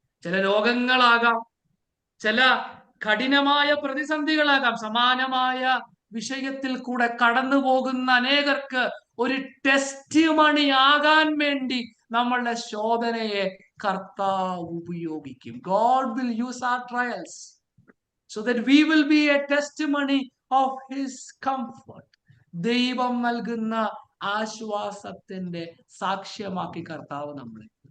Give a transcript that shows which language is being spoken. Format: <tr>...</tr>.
<ml>ചില രോഗങ്ങളാകാം, ചില കഠിനമായ പ്രതിസന്ധികളാകാം, സമാനമായ വിഷയത്തിൽ കൂടെ കടന്നു പോകുന്ന അനേകർക്ക് ഒരു ടെസ്റ്റ് മണി ആകാൻ വേണ്ടി നമ്മളുടെ ശോധനയെ കർത്താവ് ഉപയോഗിക്കും.</ml> <en>God will use our trials so that we will be a testimony of his comfort.</en> <ml>ദൈവം നൽകുന്ന ആശ്വാസത്തിന്റെ സാക്ഷ്യമാക്കി കർത്താവ് നമ്മളെ.</ml>